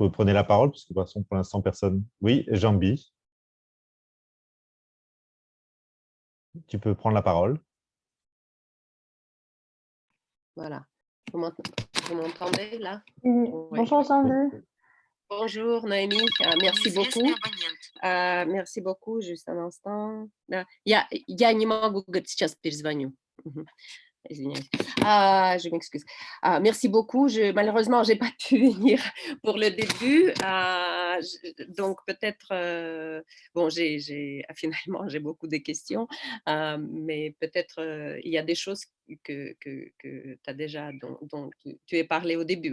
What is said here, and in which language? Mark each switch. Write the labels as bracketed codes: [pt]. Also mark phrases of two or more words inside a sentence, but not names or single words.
[fr] Vous prenez la parole, parce que de toute façon, pour l'instant, personne. Oui, Jean-Bi, tu peux prendre la parole. Voilà. Vous m'entendez là? Oui. Oui. Bonjour Jean-Bi. Bonjour Noémie, merci beaucoup. Merci beaucoup, juste un instant. [ru] Да. Я не могу, говорит, сейчас перезвоню. Извиняюсь. [fr] Je m'excuse. Merci beaucoup. Malheureusement, je n'ai pas pu venir pour le début. Donc, peut-être, bon, finalement, j'ai beaucoup de questions, mais peut-être il y a des choses que tu as déjà, dont tu as parlé au début.